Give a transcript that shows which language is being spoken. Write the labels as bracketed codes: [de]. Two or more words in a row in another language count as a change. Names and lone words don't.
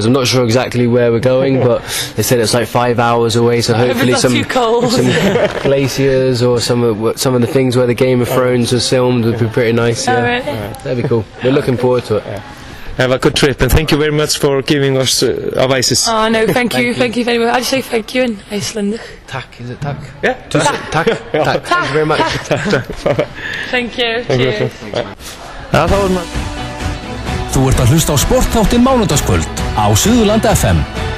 [en] I'm not sure exactly where we're going, but they said it's 5 hours away, so hopefully some glaciers or some of the things where the Game of Thrones was filmed would be pretty nice. Yeah. Really? That'd be cool. We're looking forward to it. Have a good trip, and thank you very much for giving us advices. Oh no, thank you very much. I'd say thank you in Icelandic. Tack, is it tack? Yeah. Tack. Thank you very much. Thank you. Cheers. [is] Það var maður. Þú ert að hlusta á sportþáttinn Mánudagskvöld á Suðurland FM.